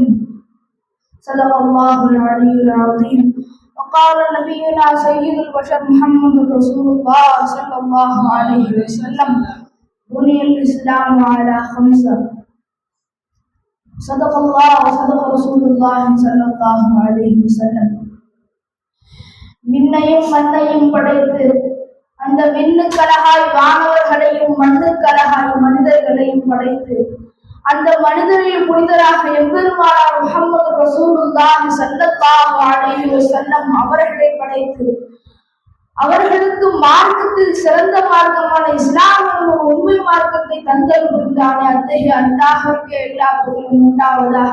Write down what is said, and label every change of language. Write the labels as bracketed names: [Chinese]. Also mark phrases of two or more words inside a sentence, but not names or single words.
[Arabic] صدق الله العلي العظيم. وقال نبينا سيد البشر محمد رسول الله صلى الله عليه وسلم: بني الإسلام على خمسة. صدق الله وصدق رسول الله صلى الله عليه وسلم. [Tamil] விண்ணையும் மண்ணையும் படைத்து அந்த விண்ணுக்கழகாய் வானவர்களையும் மண்ணுக்கழகாய் மனிதர்களையும் படைத்து அந்த மனிதரில் புனிதராக எம்பெருமானார் முஹம்மது [Arabic] رسول الله صلى الله عليه وسلم [Tamil] அவர்களை படைத்து அவர்களுக்கு மார்க்கத்தில் சிறந்த மார்க்கமான இஸ்லாம் என்ற உண்மை மார்க்கத்தை தந்தருகின்றானே அத்தகைய அல்லாஹ்வுக்கு எல்லா புகழும் உண்டாவதாக.